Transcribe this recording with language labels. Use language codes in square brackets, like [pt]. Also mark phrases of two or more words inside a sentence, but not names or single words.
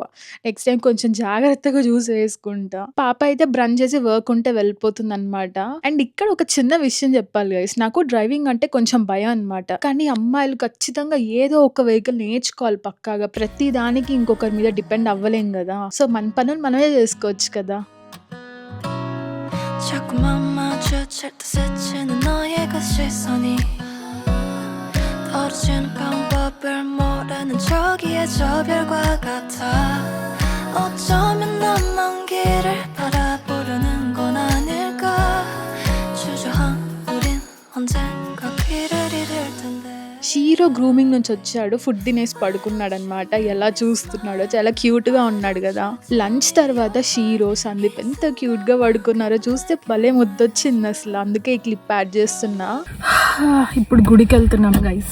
[en] next time [te] కొంచెం జాగ్రత్తగా చూసి వేసుకుంటా. పాప అయితే బ్రష్ చేసి వర్క్ ఉంటే వెళ్ళిపోతుందనమాట. అండ్ ఇక్కడ ఒక చిన్న విషయం చెప్పాలి గైస్. నాకు డ్రైవింగ్ అంటే కొంచెం భయం అనమాట. కానీ అమ్మాయిలు ఖచ్చితంగా ఏదో ఒక వెహికల్ నేర్చుకోవాలి పక్కాగా. ప్రతి దానికి ఇంకొకరి మీద డిపెండ్ అవ్వలేం కదా! సో, మన పనులు మనమే చేసుకోవచ్చు కదా! [ko] 자꾸만 마주칠 때 스치는 너의 그 시선이 떨어지는 방법을 모르는 저기의 저 별과 같아. 어쩌면 난 먼 길을 바라보려는 건 아닐까. 주저한 우린 언젠가 길을 잃을 텐데. [te] షీరో గ్రూమింగ్ నుంచి వచ్చాడు. ఫుడ్ తినేసి పడుకున్నాడనమాట. ఎలా చూస్తున్నాడో చాలా క్యూట్గా ఉన్నాడు కదా. లంచ్ తర్వాత షీరో సందీప్ ఎంత క్యూట్గా పడుకున్నారో చూస్తే భలే ముద్దొచ్చింది అసలు. అందుకే ఈ [en] clip add [te] చేస్తున్నా. ఇప్పుడు గుడికి వెళ్తున్నాం గైస్.